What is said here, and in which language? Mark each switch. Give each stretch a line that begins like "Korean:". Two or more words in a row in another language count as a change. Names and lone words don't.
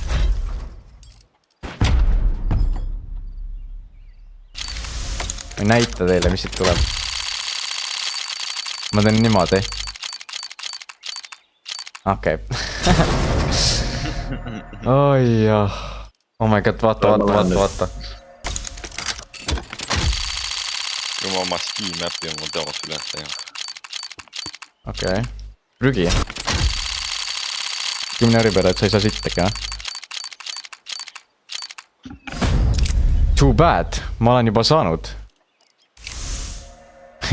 Estonian: Ma ei näita teile, mis siit tuleb. Ma teen niimoodi. Okei. Oi jah.
English: Oh my god,
Estonian: vaata. Kui ma oma Steam äppi oma teos üles teha. Okei. Prügi. 10 euri peale, et sa ei saa sittagi, jah?
English: Too bad.
Estonian: Ma olen juba saanud.